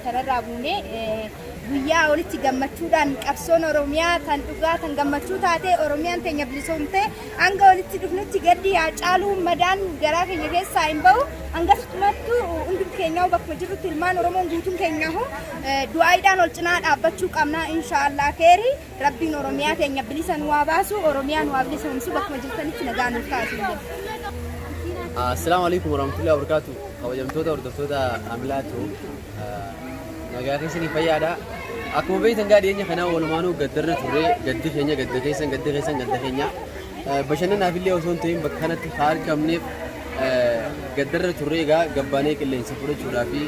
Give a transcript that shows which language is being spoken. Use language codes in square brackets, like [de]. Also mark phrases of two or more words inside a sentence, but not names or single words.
[om] tanarraa buune guyyaa walitti gammachuudhaan qabsoon Oromiyaa tan dhugaa tan gammachuu taate Oromiyaan teenya bilisoomte hanga walitti dhufnutti gaddi yaa caaluu madaan garaa keenya keessaa hin bahu hangasumatti hundi keenyaa bakka jirrutti ilmaan Oromoon guutuun keenyaa du'aayiidhaan ol cinaa dhaabbachuu qabna inshaallah keeri rabbiin Oromiyaa teenya bilisa nu haa baasu Oromiyaan waa bilisoomsu bakka jirtanitti nagaa nuuf taasisu. [ar] السلام عليكم ورحمة الله وبركاته. [om] Kabajamtoota hordoftoota Amilaatu nagaa keessanii fayyaadha. Akkuma beektan gaa dhiyeenya kana walumaanuu gaddarra ture gaddi keenya gadda keessan gadda keenya bashannanaaf illee osoo hin ta'in bakka kanatti argamneef gaddarra ture egaa gabbaanee qilleensa fudhachuudhaaf fi